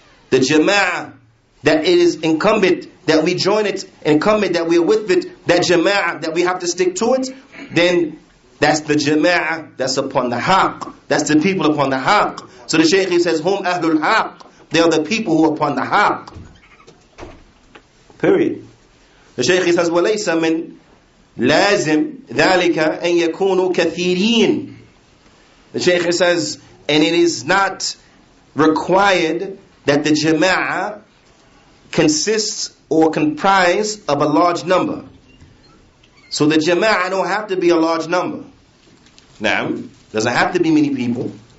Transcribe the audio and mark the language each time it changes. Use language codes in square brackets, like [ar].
[en] The Jama'ah, that it is incumbent that we join it, incumbent that we are with it, that Jama'ah, that we have to stick to it, then that's the Jama'ah that's upon the haqq. That's the people upon the haqq. So the Shaykh, he says, [ar] Hum ahlul haqq. [en] They are the people who are upon the haqq. Period. The Shaykh, he says, [ar] وَلَيْسَ مِنْ لَازِمْ ذَلِكَ أَنْ يَكُونُوا كَثِيرِينَ. [en] The Shaykh, he says, and it is not required that the Jama'ah consists or comprise of a large number. So the Jama'ah don't have to be a large number. Now, doesn't have to be many people.